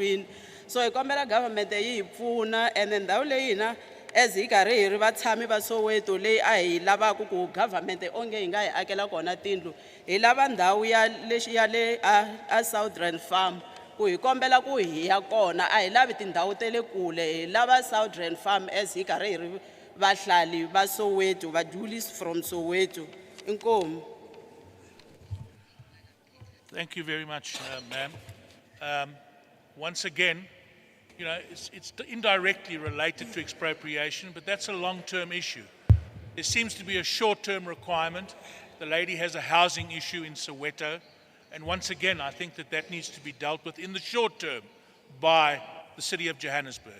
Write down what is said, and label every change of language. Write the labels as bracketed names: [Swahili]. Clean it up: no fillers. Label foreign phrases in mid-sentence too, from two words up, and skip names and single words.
[Tsonga] So hi kombela government yi hi pfuna and ndhawu leyi hina as hi karhi hi ri vatshami va Soweto leyi a hi lavaka ku government onge hi nga hi akela kona tindlu hi lava ndhawu ya le a Southern Farm ku hi kombela ku hi ya kona a hi lavi tindhawu ta le kule hi lava Southern Farm as hi karhi hi ri vahlali va Soweto vadyulis from Soweto inkomu. [English] Thank you very much, ma'am. Once again, you know, it's indirectly related to expropriation, but that's a long-term issue. There seems to be a short-term requirement. The lady has a housing issue in Soweto, and once again, I think that needs to be dealt with in the short term by the City of Johannesburg.